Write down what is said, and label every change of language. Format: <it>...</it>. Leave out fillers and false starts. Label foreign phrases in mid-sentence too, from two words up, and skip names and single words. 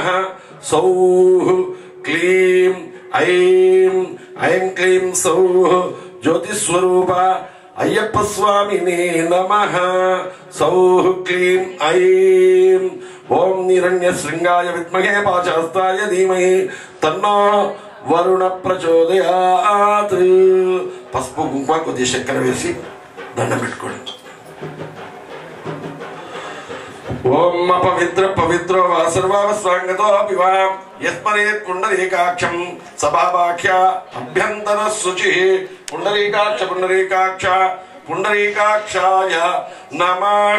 <sa>सौः क्लीं ऐं ऐं क्लीं सौः ज्योतिस्वरूप अय्यप्प स्वामिने नमः. सौः क्लीं ऐं ओम निरण्यशृंगाय विद्महे पाशहस्ताय धीमहि तन्नो वरुण प्रचोदयात्.</sa> <te>పసుపు కుంకుమ కొద్ది చక్కెర వేసి దండం పెట్టుకోండి.</te> <sa>ఓం అపవిత్ర పవిత్రో వా సర్వావస్వాంగతో పివా యస్మరేత్ పుండరీకాక్షం సభావాఖ్య అభ్యంతర శుచి పుండరీకాక్ష పుండరీకాక్ష పుండరీకాక్షాయ నమః.</sa>